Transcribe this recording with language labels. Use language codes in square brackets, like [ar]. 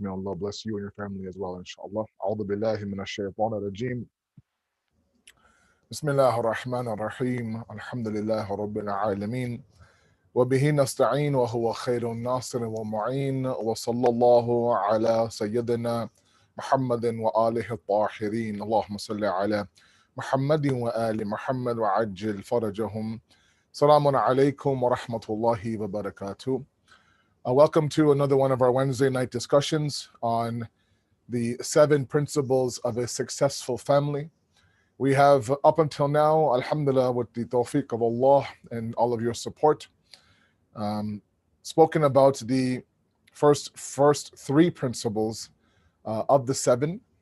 [en] May Allah bless you and your family as well, inshallah. [ar] أعوذ بالله من الشيطان الرجيم. بسم الله الرحمن الرحيم. الحمد لله رب العالمين. وبه نستعين وهو خير الناصر والمعين. وصلى الله على سيدنا محمد وآله الطاهرين. اللهم صل على محمد وآل محمد وعجل فرجهم. Salamun alaykum wa rahmatullahi wa barakatuh. [en] Welcome to another one of our Wednesday night discussions on the 7 principles of a successful family. We have up until now, alhamdulillah, with the tawfiq of Allah and all of your support, spoken about the first 3 principles of the 7.